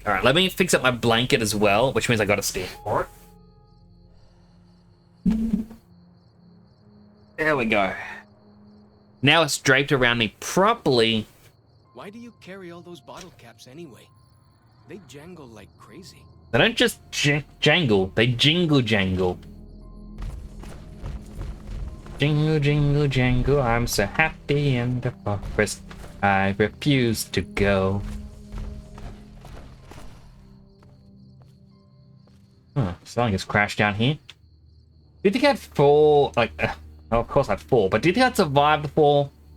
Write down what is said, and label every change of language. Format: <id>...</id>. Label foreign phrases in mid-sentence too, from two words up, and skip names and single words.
<en>All right, let me fix up my blanket as well, which means I got to stand for it. There we go. Now it's draped around me properly. Why do you carry all those bottle caps anyway? They jangle like crazy. They don't just jangle, they jingle jangle. Jingle, jingle, jangle, I'm so happy in the forest. I refuse to go. Huh, something just crashed down here. Do you think I'd fall, like, oh, of course I'd fall, but do you think I'd survive the fall?</en>